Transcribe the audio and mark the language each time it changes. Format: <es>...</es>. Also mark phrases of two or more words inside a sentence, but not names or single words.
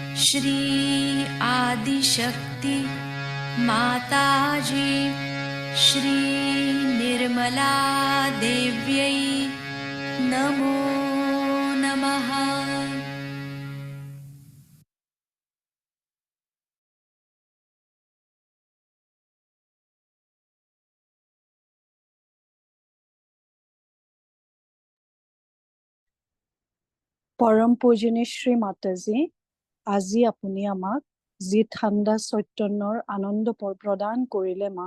<sa>श्री आदिशक्ति माताजी श्री निर्मला देव्यै नमो नमः।</sa> <as>পৰম পূজনীয় শ্ৰী মাতাজী, আজি আপুনি আমাক যি ঠাণ্ডা চৈতন্যৰ আনন্দ প্ৰদান কৰিলে মা,</as>